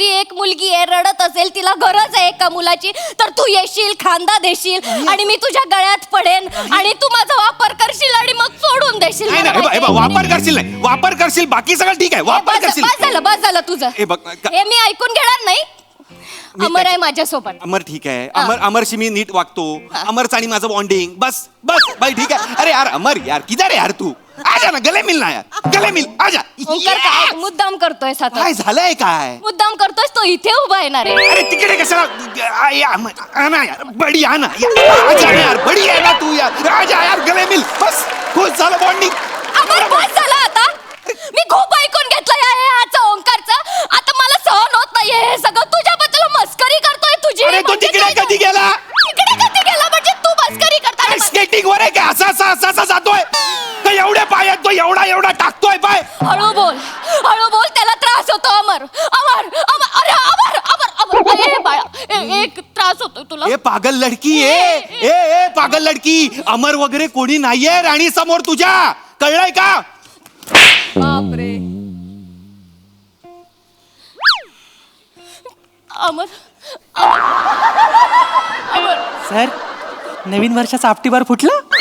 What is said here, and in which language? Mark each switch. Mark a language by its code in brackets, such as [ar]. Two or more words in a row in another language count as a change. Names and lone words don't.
[mr] एक मुलगी आहे, रडत असेल, तिला गरज आहे एका मुलाची. तर तू येशील, खांदा देशील, आणि मी तुझ्या गळ्यात पडेन, आणि तू माझा वापर करशील, आणि मग सोडून देशील. नाही, मला हे बघ, माहिती आहे. वापर करशील नाही. वापर करशील बाकी सगळं ठीक आहे. वापर करशील. बस झालं तुझं. हे बघ, हे मी ऐकून घेणार नाही. अमर आहे माझ्यासोबत. अमर ठीक आहे. अमरशी मी नीट वागतो. अमरचं आणि माझं बॉन्डिंग. बस बाई ठीक आहे. [hi] अरे यार अमर यार, किधर है यार तू? आजा ना, गले मिल ना यार. गले मिल, आजा. [mr] ओंकार, काय मुद्दाम करतोय आता? काय झालंय काय? मुद्दाम करतोयस. तो इथे उभा येणार आहे. अरे तिकडे कशाला? [hi] आना यार, बडी आना. आजा ना यार, बडी आहे ना तू यार. आजा यार, गले मिल. बस खुश झालं बॉन्डिंग. [mr] अमर, बस झालं आता. मी खूप ऐकून घेतलंय हे याचं ओंकारचं. आता मला सहन होत नाहीये हे सगळं. तुझ्याबद्दल मस्करी करतोय तुझी. अरे तो तिकडे कधी गेला? तिकडे कधी गेला म्हणजे तू मस्करी करता? स्केटिंग वर आहे का? असा जातोय. तो एवढा टाकतोय पाय. हळू बोल त्याला त्रास होतो अमर अमर अमर अरे अमर अमर अमर ए बाळा एक त्रास होतो तुला [hi] ए पागल लडकी ए पागल लडकी, [mr] अमर वगैरे कोणी नाहीये राणी समोर तुझ्या, कळलंय का? बापरे. अमर सर नवीन वर्षाचा आपटीबार फुटला.